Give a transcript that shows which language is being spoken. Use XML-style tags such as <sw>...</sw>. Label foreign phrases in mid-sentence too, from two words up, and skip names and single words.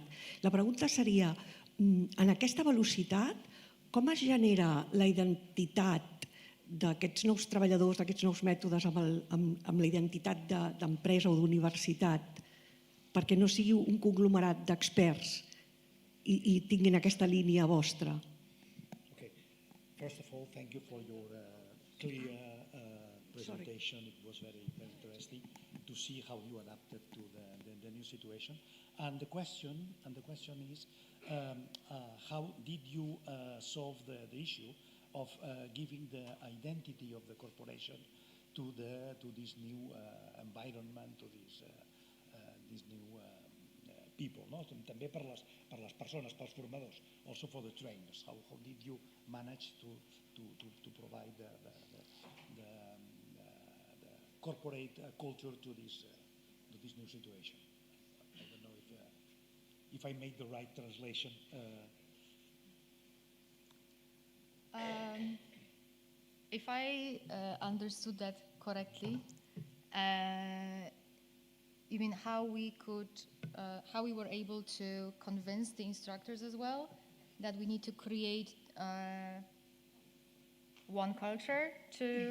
<ca>La pregunta seria, en aquesta velocitat, com es genera la identitat d'aquests nous treballadors, d'aquests nous mètodes amb la identitat d'empresa o d'universitat, perquè no sigui un conglomerat d'experts i tinguin aquesta línia vostra?</ca> <en>Okay. First of all, thank you for your clear presentation. It was very, very interesting to see how you adapted to the new situation. And the question is, how did you solve the issue of giving the identity of the corporation to this new environment, to these new people, no?</en> <ca>També per les persones, pels formadors,</ca> <en>also for the trainers. How did you manage to provide the corporate culture to this new situation? I don't know if I made the right translation. If I understood that correctly, you mean how we were able to convince the instructors as well that we need to create one culture to...</en>